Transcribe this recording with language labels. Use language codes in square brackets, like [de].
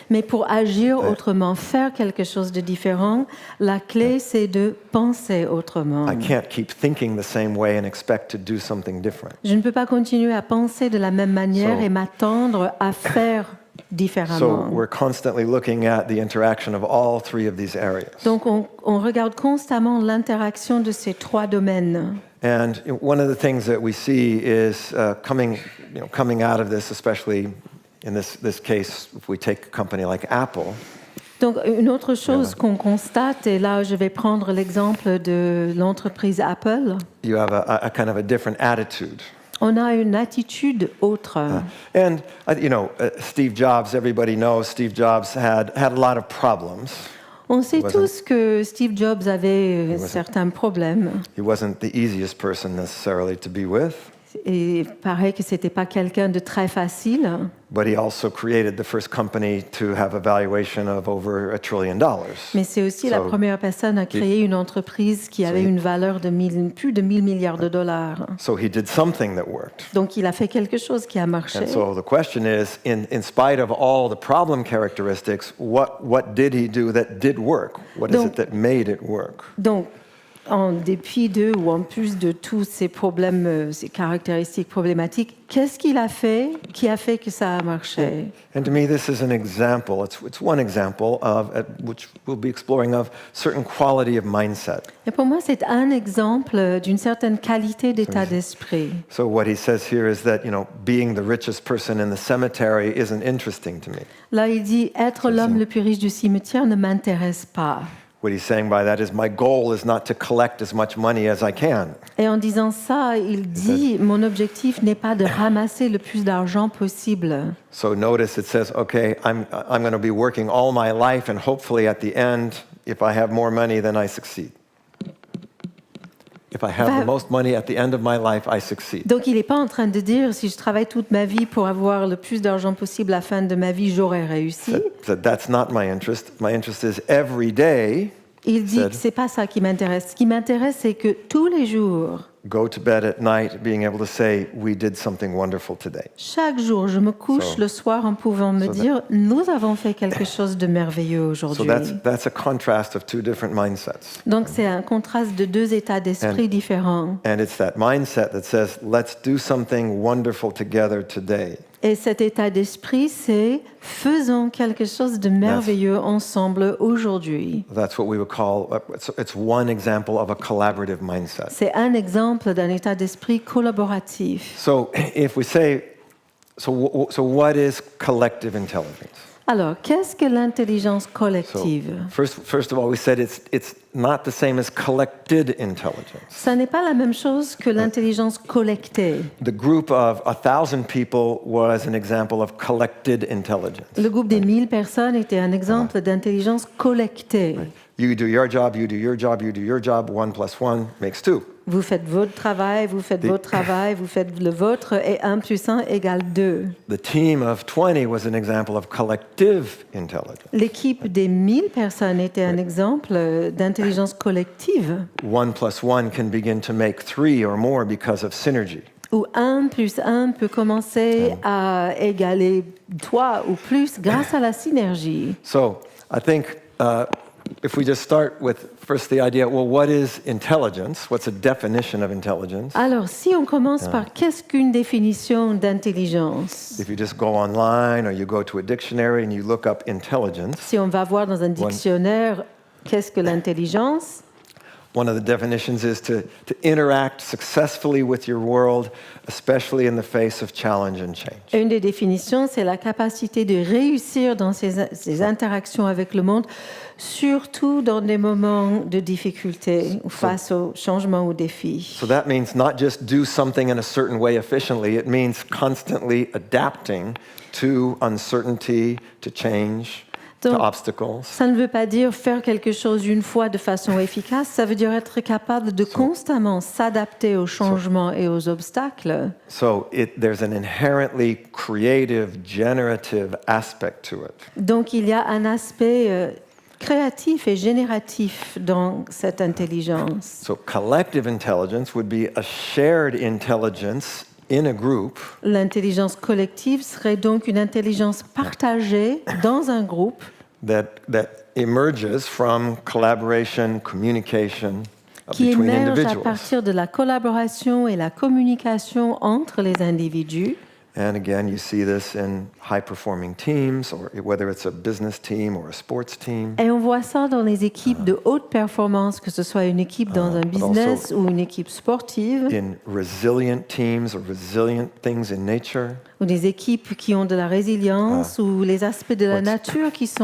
[fr] Mais pour agir autrement, faire quelque chose de différent, la clé, c'est de penser autrement. [en] I can't keep thinking the same way and expect to do something different. [fr] Je ne peux pas continuer à penser de la même manière et m'attendre à faire différemment. [en] So we're constantly looking at the interaction of all three of these areas. [fr] Donc on regarde constamment l'interaction de ces trois domaines. [en] And one of the things that we see is coming out of this, especially in this case, if we take a company like Apple. [fr] Donc une autre chose qu'on constate, et là je vais prendre l'exemple de l'entreprise Apple. [en] You have a kind of a different attitude. [fr] On a une attitude autre. [en] And Steve Jobs, everybody knows Steve Jobs had a lot of problems. [fr] On sait tous que Steve Jobs avait certains problèmes. [en] He wasn't the easiest person necessarily to be with. [fr] Et il paraît que c'était pas quelqu'un de très facile. [en] But he also created the first company to have a valuation of over $1 trillion. [fr] Mais c'est aussi la première personne à créer une entreprise qui avait une valeur de plus de 1000 milliards de dollars. [en] So he did something that worked. [fr] Donc il a fait quelque chose qui a marché. [en] And so the question is, in spite of all the problem characteristics, what did he do that did work? What is it that made it work? [fr] Donc, en dépit de ou en plus de tous ces problèmes, ces caractéristiques problématiques, qu'est-ce qu'il a fait qui a fait que ça a marché? [en] And to me, this is an example. It's one example of which we'll be exploring of certain quality of mindset. [fr] Et pour moi, c'est un exemple d'une certaine qualité d'état d'esprit. [en] So what he says here is that being the richest person in the cemetery isn't interesting to me. [fr] Là, il dit être l'homme le plus riche du cimetière ne m'intéresse pas. [en] What he's saying by that is my goal is not to collect as much money as I can. [fr] Et en disant ça, il dit mon objectif n'est pas de ramasser le plus d'argent possible. [en] So notice it says, okay, I'm going to be working all my life and hopefully at the end, if I have more money, then I succeed. If I have the most money at the end of my life, I succeed. [fr] Donc il n'est pas en train de dire si je travaille toute ma vie pour avoir le plus d'argent possible à la fin de ma vie, j'aurai réussi. [en] That's not my interest. My interest is every day. [fr] Il dit que c'est pas ça qui m'intéresse. Ce qui m'intéresse, c'est que tous les jours, [en] go to bed at night being able to say we did something wonderful today. [fr] Chaque jour, je me couche le soir en pouvant me dire nous avons fait quelque chose de merveilleux aujourd'hui. [en] So that's a contrast of two different mindsets. [fr] Donc c'est un contraste de deux états d'esprit différents. [en] And it's that mindset that says let's do something wonderful together today. [fr] Et cet état d'esprit, c'est faisons quelque chose de merveilleux ensemble aujourd'hui. [en] That's what we would call, it's one example of a collaborative mindset. [fr] C'est un exemple d'un état d'esprit collaboratif. [en] So if we say, so what is collective intelligence? [fr] Alors, qu'est-ce que l'intelligence collective? [en] So first of all, we said it's not the same as collected intelligence. [fr] Ça n'est pas la même chose que l'intelligence collectée. [en] The group of 1,000 people was an example of collected intelligence. [fr] Le groupe des 1000 personnes était un exemple d'intelligence collectée. [en] You do your job, you do your job, you do your job. 1 + 1 makes 2. [fr] Vous faites votre travail, vous faites votre travail, vous faites le vôtre, et 1 + 1 = 2. [en] The team of 20 was an example of collective intelligence. [fr] L'équipe des 1000 personnes était un exemple d'intelligence collective. [en] 1 + 1 can begin to make 3 or more because of synergy. [fr] Où 1 + 1 peut commencer à égaler 3 ou plus grâce à la synergie. [en] So I think if we just start with first the idea, well, what is intelligence? What's a definition of intelligence? [fr] Alors, si on commence par qu'est-ce qu'une définition d'intelligence? [en] If you just go online or you go to a dictionary and you look up intelligence, [fr] Si on va voir dans un dictionnaire qu'est-ce que l'intelligence? [en] one of the definitions is to interact successfully with your world, especially in the face of challenge and change. [fr] Une des définitions, c'est la capacité de réussir dans ses interactions avec le monde, surtout dans des moments de difficulté ou face aux changements ou défis. [en] So that means not just do something in a certain way efficiently, it means constantly adapting to uncertainty, to change, to obstacles. [fr] Ça ne veut pas dire faire quelque chose une fois de façon efficace, ça veut dire être capable de constamment s'adapter aux changements et aux obstacles. [en] So there's an inherently creative, generative aspect to it. [fr] Donc il y a un aspect créatif et génératif dans cette intelligence. [en] So collective intelligence would be a shared intelligence in a group. [fr] L'intelligence collective serait donc une intelligence partagée dans un groupe [en] that emerges from collaboration, communication [fr] qui [en] between [fr] émerge à partir de la collaboration et la communication entre les individus. [en] And again, you see this in high-performing teams, or whether it's a business team or a sports team. [fr] Et on voit ça dans les équipes de haute performance, que ce soit une équipe dans un business ou une équipe sportive. [en] In resilient teams or resilient things in nature. [fr] Ou des équipes qui ont de la résilience ou les aspects de la nature qui sont